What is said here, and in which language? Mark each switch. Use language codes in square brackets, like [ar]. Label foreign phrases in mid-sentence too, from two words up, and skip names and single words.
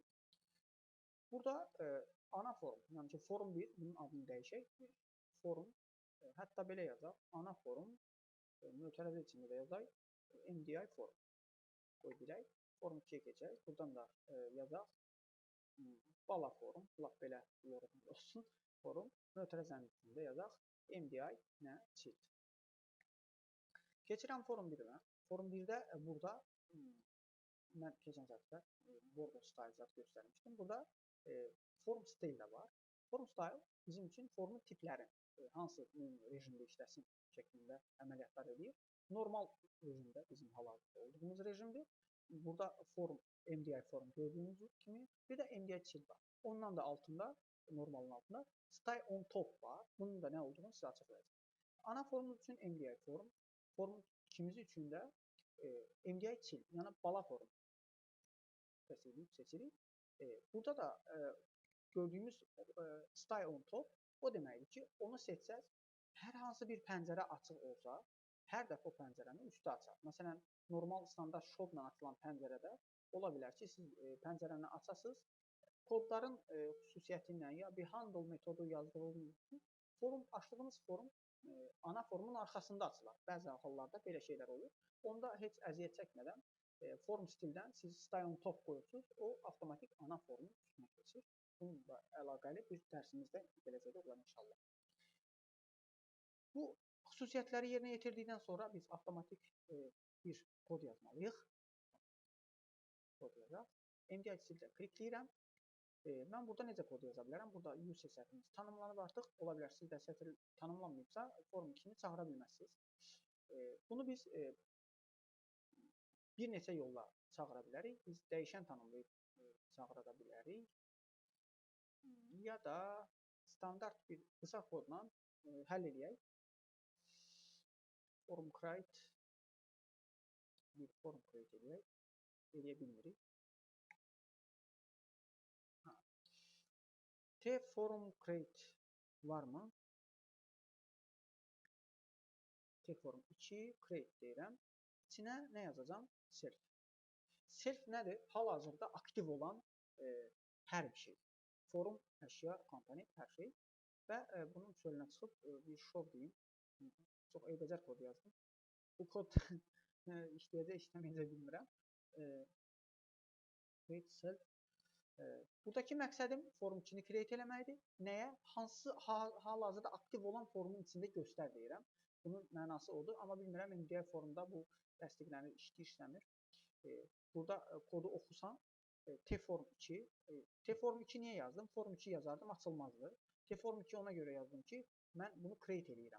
[az] Burada ana form, yəni ki Form 1, bunun adını dəyişək, Form, hətta belə yazaq, ana form, mötərizə içində də yazaq, [en] MDI form [az] qoy bilək, Form 2-yə keçək, buradan da yazaq, bala form, belə olsun, form, mötərizənin içində yazaq, MDI nə child. Keçirəm Form 1-ə. Form 1-də burada mən keçən dərsdə [en] border style [az] göstərmişdim. Burada [en] form style [az] də var. [en] Form style [az] bizim üçün formun tipləri, hansı rejimdə işləsin şəklində əməliyyatlar edir. Normal rejimdə bizim hal-hazırda olduğumuz rejimdir. Burada form [en] MDI form [az] gördüyünüz kimi bir də [en] MDI child [az] var. Ondan da altında normalın altında [en] style on top [az] var. Bunun da nə olduğunu sizə açıqlayacağım. Ana formumuz üçün [en] MDI form, [az] form ikimiz üçün də [en] MDI child, [az] yəni bala form seçirik. Burada da gördüyümüz [en] style on top [az] o deməkdir ki, onu seçsəz, hər hansı bir pəncərə açıq olsa, hər dəfə o pəncərənin üstü açar. Məsələn, normal standart şovla açılan pəncərədə ola bilər ki, siz pəncərəni açasınız, kodların xüsusiyyətindən ya bir handle metodu yazdığınız üçün forum, açdığınız forum ana forumun arxasında açılar. Bəzi hallarda belə şeylər olur. Onda heç əziyyət çəkmədən form stildən siz [en] style on top [az] qoyursunuz, o avtomatik ana forumun üstünə keçir. Bununla əlaqəli bir dərsimizdə gələcəkdə olar inşallah. Bu xüsusiyyətləri yerinə yetirdikdən sonra biz avtomatik bir kod yazmalıyıq. Kod yazaq. MDI stildə klikləyirəm. Mən burada necə kod yaza bilərəm? Burada use sətrimiz tanımlanıb artıq. Ola bilər sizdə sətr tanımlanmayıbsa, form 2-ni çağıra bilməzsiniz. Bunu biz bir neçə yolla çağıra bilərik. Biz dəyişən tanımlayıb çağıra bilərik. Ya da standart bir qısa kodla həll edək. [en] Form create [az] bir [en] form create [az] edək. Edə bilmirik. [en] T-form create [az] varmı? [en] T-form 2 create [az] deyirəm. İçinə nə yazacağım? Self. Self nədir? Hal-hazırda aktiv olan hər bir şey. Forum, əşya, komponent, hər şey. Və bunun çölünə çıxıb bir show deyim. Çox eybəcər kod yazdım. Bu kod işləyəcək, işləməyəcək bilmirəm. [en] Create self. [az] Buradakı məqsədim form 2-ni create eləməkdir. Nəyə? Hansı hal-hazırda aktiv olan formun içində göstər deyirəm. Bunun mənası odur. Amma bilmirəm, MDI formda bu təsdiqlənir, işləmir. Burada kodu oxusan, T-form 2. T-form 2 niyə yazdım? Form 2 yazardım, açılmazdı. T-form 2 ona görə yazdım ki, mən bunu create eləyirəm.